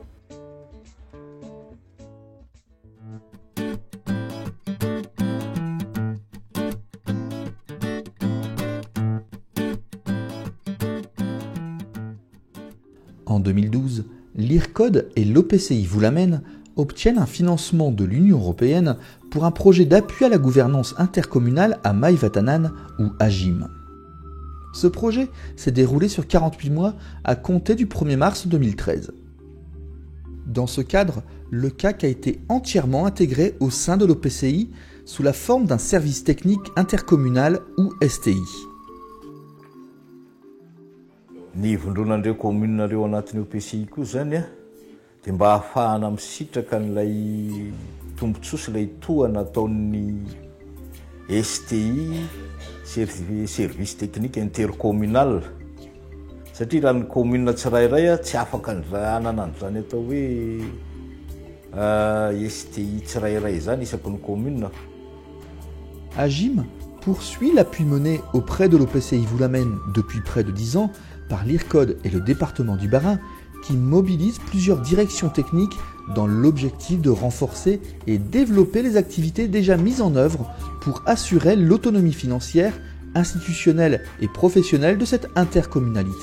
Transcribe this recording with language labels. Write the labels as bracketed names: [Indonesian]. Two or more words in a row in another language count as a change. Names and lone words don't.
[French] En 2012, l'IRCOD et l'OPCI Vulamene obtiennent un financement de l'Union européenne pour un projet d'appui à la gouvernance intercommunale à Maïvatanan ou AGIM. Ce projet s'est déroulé sur 48 mois à compter du 1er mars 2013. Dans ce cadre, le CAC a été entièrement intégré au sein de l'OPCI sous la forme d'un service technique intercommunal ou STI. [Malagasy] Ny ivondronan'ireo communareo anatin'ny OPCI koa zany dia mba hahafahana misitraka n'ilay tombontsoa ilay tohana ataon'ny STI, [French] service technique intercommunal, [Malagasy] satria raha ny commune tsirairay tsy afaka hanana an'izany atao hoe STI tsirairay zany isaky ny commune. [French] AGIM poursuit l'appui mené auprès de l'OPCI Vulamene depuis près de 10 ans par l'IRCOD et le département du Bas-Rhin qui mobilisent plusieurs directions techniques dans l'objectif de renforcer et développer les activités déjà mises en œuvre pour assurer l'autonomie financière, institutionnelle et professionnelle de cette intercommunalité.